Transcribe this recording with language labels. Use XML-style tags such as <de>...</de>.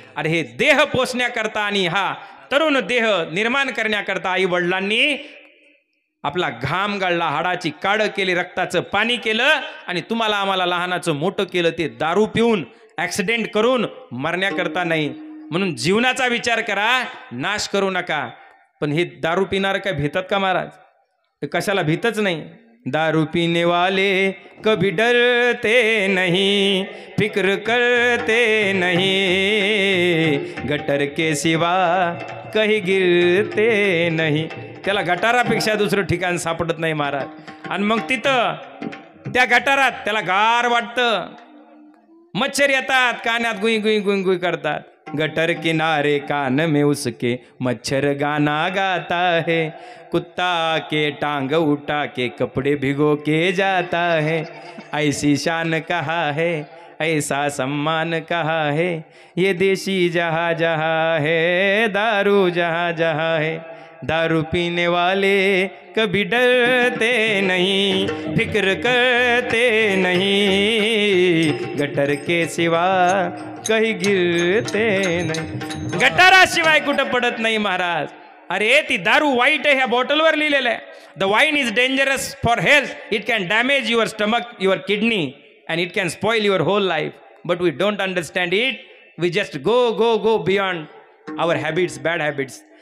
<mr>अरे हे देह पोसण्याकरता आणि हा तरुण देह निर्माण करण्याकरता आई वडिलांनी आपला घाम गाळला, हाडाची काढ केली, रक्ताचं पाणी केलं आणि तुम्हाला आम्हाला लहानाचं मोठं केलं. ते दारू पिऊन ऍक्सिडेंट करून मरण्याकरता नाही. म्हणून जीवनाचा विचार करा, नाश करू नका. पण हे दारू पिणार काय भेटत का महाराज? कशाला भीतच नाही.</mr> <hi>दारू पीने वाले कभी डरते नहीं, फिक्र करते नहीं, गटर के सिवा कहीं गिरते नहीं.</hi> <mr>त्याला गटारापेक्षा दुसरं ठिकाण सापडत नाही महाराज. आणि मग तिथं त्या गटारात त्याला गार वाटतं, मच्छर येतात, कानात गुई गुई गुई गुई करतात.</mr> <hi>गटर किनारे कान में उसके मच्छर गाना गाता है, कुत्ता के टांग उठा के कपड़े भिगो के जाता है. ऐसी शान कहा है, ऐसा सम्मान कहा है, ये देशी जहाँ जहाँ है, दारू जहाँ जहाँ है. दारू पीने वाले कभी डरते नहीं, फिक्र करते नहीं, गटर के सिवा कहीं गिरते नाही.</hi> <mr>गटाराशिवाय कुठं पडत नाही महाराज. अरे ती दारू वाईट आहे ह्या बॉटलवर लिहिलेलं आहे.</mr> <en>The wine is dangerous for health, it can damage your stomach, your kidney and it can spoil your whole life. But we don't understand it. We just go go go beyond our habits, bad habits.</en>